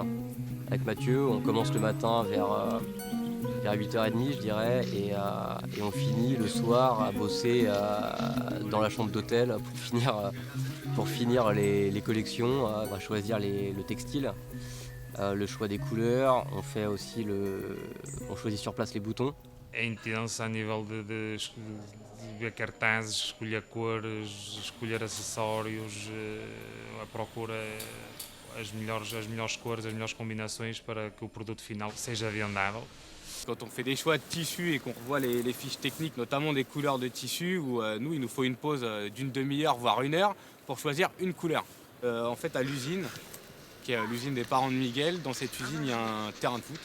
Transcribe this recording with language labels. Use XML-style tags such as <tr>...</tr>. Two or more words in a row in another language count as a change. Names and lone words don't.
<fr>Avec Mathieu, on commence le matin vers 8h30, je dirais, et on finit le soir à bosser dans la chambre d'hôtel pour finir les collections. On va choisir le textile. Le choix des couleurs, on choisit sur place les boutons.</fr> <pt>É intenso a nível de ver cartazes, escolher cores, escolher acessórios, a procura as melhores cores, as melhores combinações para que o produto final seja vendável.</pt> <fr>Quand on fait des choix de tissus et qu'on revoit les fiches techniques, notamment des couleurs de tissus, où nous, il nous faut une pause d'une demi-heure, voire 1 heure, pour choisir une couleur. En fait, à l'usine, qui est l'usine des parents de Miguel, dans cette usine, il y a un terrain de foot.</fr>